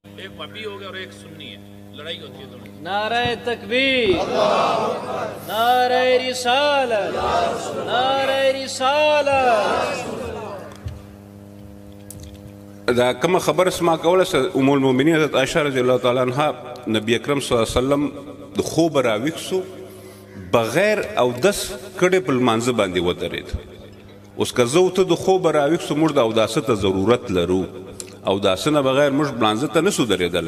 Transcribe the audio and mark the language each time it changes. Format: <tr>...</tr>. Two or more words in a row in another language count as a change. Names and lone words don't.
<ur>ایک وہابی ہو گیا اور ایک سنی ہے، لڑائی ہوتی ہے دونوں. نعرۂ تکبیر، نعرۂ رسالت، نعرۂ رسالت.</ur> <ps>دا کومه خبره سما کوله ام المؤمنین حضرت عائشہ</ps> <ar>رضی الله تعالی عنها</ar> <ps>نبی اکرم</ps> <ar>صلی الله علیه وسلم</ar> <ps>د خوب راویښ سو بغیر اودس کړي په لمانځه باندې ودرېد. اوس که زه ته د خوب راویښ سو موږ د اوداسه ته ضرورت لرو، اوداسه نه بغیر موږ لمانځه ته نسو درېدلی.</ps>